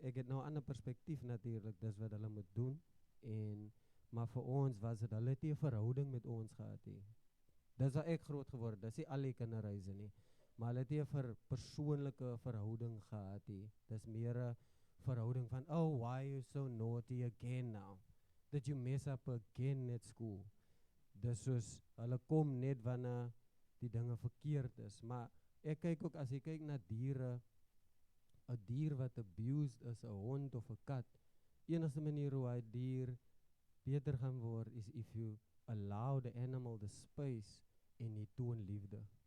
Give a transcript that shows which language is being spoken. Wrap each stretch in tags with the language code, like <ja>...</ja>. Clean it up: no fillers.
<af>Ek het nou 'n ander perspektief natuurlik, dis wat hulle moet doen maar vir ons was dit hulle het nie 'n verhouding met ons gehad nie. Dis waar ek groot geword, dis nie al die kinderhuise nie. Maar hulle het nie 'n persoonlike verhouding gehad nie. Dis meer 'n verhouding van,</af> <en>"Oh, why are you so naughty again now? Did you mess up again at school?"</en> <af>Dis soos, hulle kom net wanneer die dinge verkeerd is. Maar ek kyk ook, as jy kyk na diere, 'n dier wat abused is, 'n hond of 'n kat, enigste manier hoe hy dier beter gaan word is</af> <en>if you allow the animal the space</en> <af>en jy toon liefde.</af>